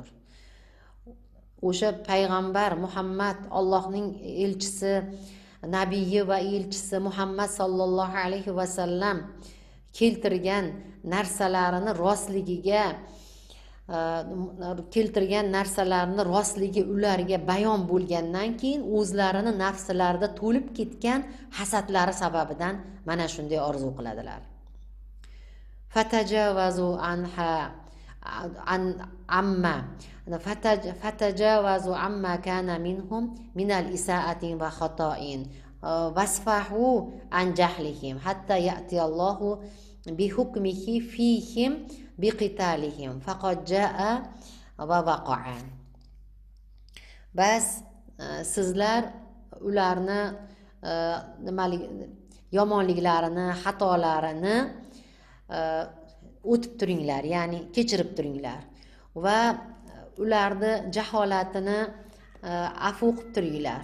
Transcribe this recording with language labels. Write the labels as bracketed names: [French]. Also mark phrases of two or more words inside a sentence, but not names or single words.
[Uzbek] O'sha payg'ambar Muhammad, Allohning elchisi, nabiyi va elchisi Muhammad [Arabic] صلى الله عليه وسلم [Uzbek] keltirgan narsalarini rostligi ularga bayon bo'lgandan keyin o'zlarini nafslarida to'lib ketgan hasadlari sababidan mana shunday orzu qiladilar. [Arabic] فتجاوزوا عما كان منهم من الإساءة والخطأ وصفحه عن جهلهم حتى يأتي الله بحكمه فيهم بقتالهم فقد جاء ووقع. [Uzbek] Bas sizlar ularni yomonliklarini, xatolarini o'tib turinglar, ya'ni kechirib turinglar va ularni jaholatini afv qilib turinglar.